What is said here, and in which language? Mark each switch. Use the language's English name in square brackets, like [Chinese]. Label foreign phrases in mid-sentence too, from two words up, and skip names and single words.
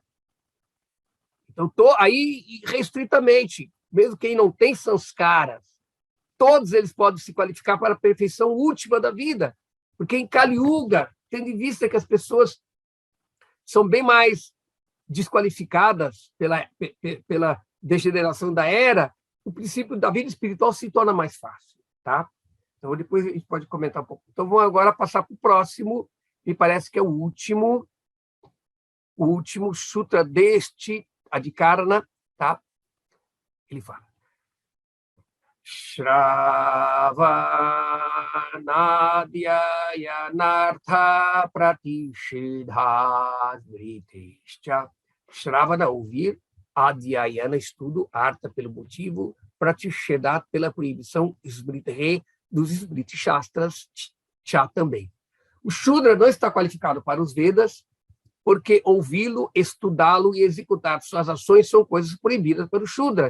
[Portuguese] Então, aí, restritamente, mesmo quem não tem sanskaras, todos eles podem se qualificar para a perfeição última da vida, porque em Kali Yuga, tendo em vista que as pessoas são bem mais desqualificadas pela degeneração da era, o princípio da vida espiritual se torna mais fácil, tá? Então, depois a gente pode comentar um pouco. Então, vamos agora passar para o próximo, me parece que é o último sutra deste Adhikarana, tá? Ele fala: [Sanskrit] श्रवणाध्ययनार्थ प्रतिषेध स्मृतेश्च. [Portuguese] Shravana, ouvir, Adhyayana, estudo, Artha, pelo motivo, Pratishedha, pela proibição, Smriti, dos [Sanskrit] स्मृति शास्त्र, [Portuguese] Cha também. O Shudra não está qualificado para os Vedas, porque ouvi-lo, estudá-lo e executar suas ações são coisas proibidas para o Shudra.